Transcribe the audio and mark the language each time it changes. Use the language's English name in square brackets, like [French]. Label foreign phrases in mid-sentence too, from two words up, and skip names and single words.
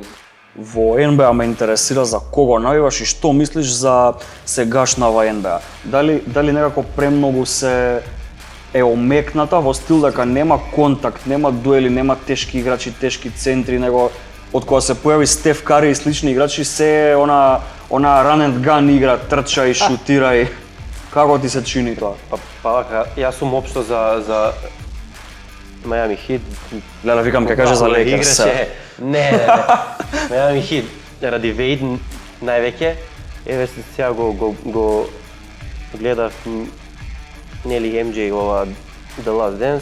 [Macedonian] Во НБА ме интересира за кого навиваш и што мислиш за сегашнава НБА. Дали некако премногу се е омекната во стил дека нема контакт, нема дуели, нема тешки играчи, тешки центри, него од кога се појави Стеф Кари и слични играчи се е она [English] run and gun [Macedonian] игра, трча и шутира и како ти се чини тоа? Па вака, јас сум општо за Miami Heat. Леле, викам ќе каже за Кога Лейкерс. играше- Не. Miami Heat ради Вейд највеќе. Еве сега го гледав нели MJ ова The Last Dance.